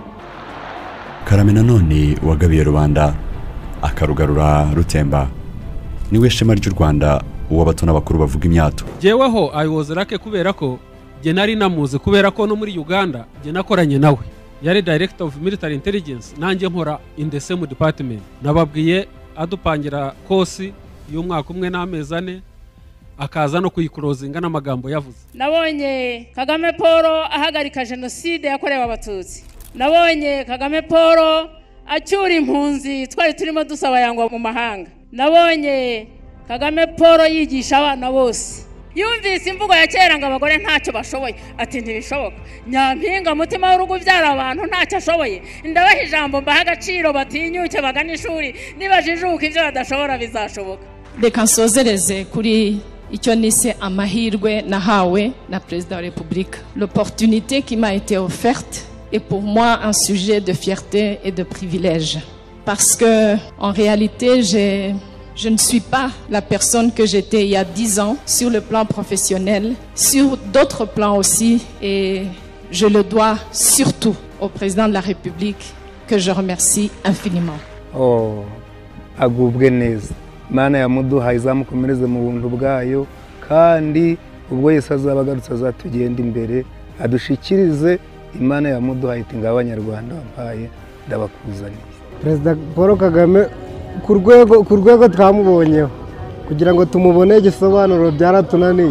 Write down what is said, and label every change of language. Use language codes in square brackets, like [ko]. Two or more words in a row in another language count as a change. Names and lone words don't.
[rw] Karame nanone wagabiye rubanda akarugarura rutemba niwe shema ry'u Rwanda uwo bato n'abakuru bavuga imyato. Jeweho ayoboza rake kubera ko je nari namuze kubera ko no muri Uganda je nakoranye nawe yari [en] Director of Military Intelligence [rw] nanjye nkora [en] in the same department. [rw] Nababwiye adupangira kosi y'umwaka umwe n'amezi 4 akaza no kuyikurozinga n'amagambo yavuze. Nabonye Kagame Paul ahagarika genocide yakorewe abatutsi. Nabonye Kagame Paul acyura impunzi twari turimo dusaba yangwa mu mahanga. Nabonye Kagame Paul yigisha abana bose. Yumvise imvugo ya kera ngo abagore ntacyo bashoboye ati ntibishoboka. Nyampinga mutima w'urugo byara abantu ntacyo ashoboye. Ndabaha ijambo mbaha agaciro batinyuke bagana ishuri nibajijuka ivyo badashobora bizashoboka. Reka nsozereze kuri icyo nise amahirwe nahawe na [fr] Président de la République. L'opportunité qui m'a été offerte est pour moi un sujet de fierté et de privilège. Parce que, en réalité, je ne suis pas la personne que j'étais il y a 10 ans sur le plan professionnel, sur d'autres plans aussi, et je le dois surtout au Président de la République que je remercie infiniment. [rw] Oh, agubwe neza. Mana ya muduhaye izamukomereze mu buntu bwayo kandi ubwo Yesu azabagarutse azatugenda imbere adushikirize Imana ya muduhaye iti ngabanyarwanda bampaye ndabakuzaniye. Perezida Paul Kagame ku rwego twamubonyeho kugira ngo tumubone igisobanuro byaratunaniye.